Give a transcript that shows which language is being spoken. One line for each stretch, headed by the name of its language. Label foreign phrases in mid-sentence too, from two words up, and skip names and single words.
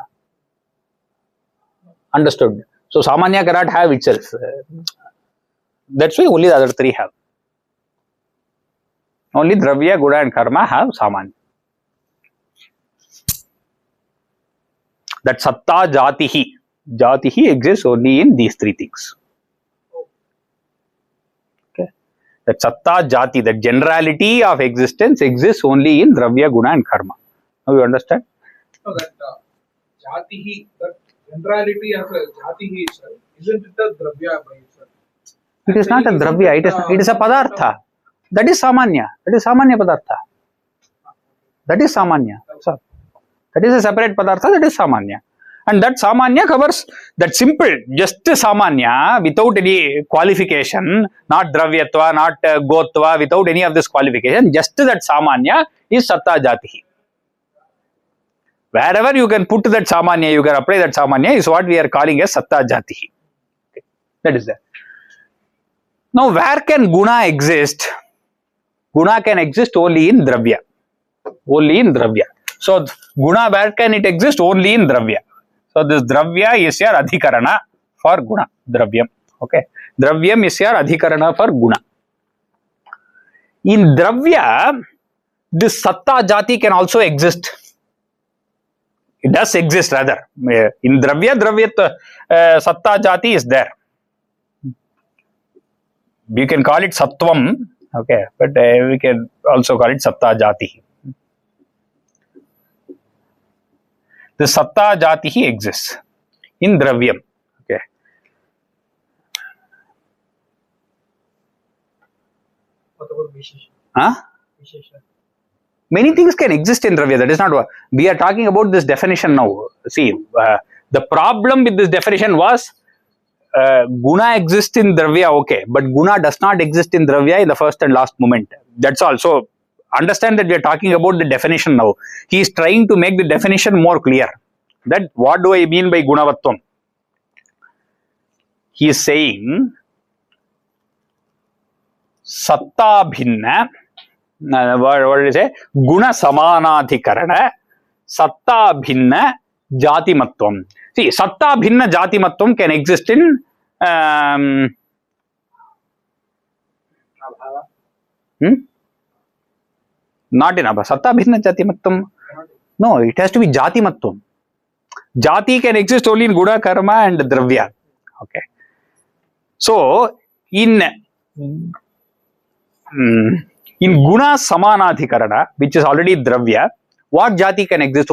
English: Understood? So samanya cannot have itself. That's why only the other three have. Only dravya, guna and karma have samanya. That
Sanskrit: satta jatihi.
English: Jatihi exists only in these three things. Okay. That
Sanskrit: satta jati,
English: that generality of existence exists only in dravya, guna and karma. Now you understand? So that jatihi, that generality of jatihi itself, isn't it a dravya by itself? It is not a dravya, it is a padartha. That is samanya. That is
Sanskrit: samanya padartha.
English: That is samanya. So, that is a separate padartha, that is samanya. And that samanya covers that simple, just samanya without any qualification, not dravyatva, not gotva, without any of this qualification, just that samanya is
Sanskrit: satta jatihi.
English: Wherever you can put that samanya, you can apply that samanya is what we are calling as
Sanskrit: satta jatihi.
English: Okay. That is there. Now, where can guna exist? Guna can exist only in dravya. Only in dravya. So, guna, where can it exist? Only in dravya. So, this dravya is your adhikarana for guna. Dravyam. Okay. Dravyam is your adhikarana for guna. In dravya, this
Sanskrit: satta jati
English: can also exist. It does exist rather. In dravya,
Sanskrit: satta jati
English: is there. We can call it sattvam, okay, but we can also call it
Sanskrit: satta jati.
English: The
Sanskrit: satta jati
English: exists in dravyam. Okay. What about vishesha? Huh? Vishesha. Many things can exist in dravya. That is not what we are talking about. This definition now. See, the problem with this definition was guna exists in dravya, okay, but guna does not exist in dravya in the first and last moment. That's all. So understand that we are talking about the definition now. He is trying to make the definition more clear. That what do I mean by gunavatvam? He is saying
Sanskrit: satta bhinna.
English: What did he say?
Sanskrit: Guna samanadhikarana satta bhinna jatimatvam.
English: See,
Sanskrit: satta bhinna jatimatvam
English: can exist in Abhava. not in abha.
Sanskrit: Satta bhinna jatimatvam.
English: No, it has to be jatimatvam. Jati can exist only in guna, karma and dravya. Okay. So, in
Sanskrit: guna samanadhikarana,
English: which is already dravya, what jati can exist?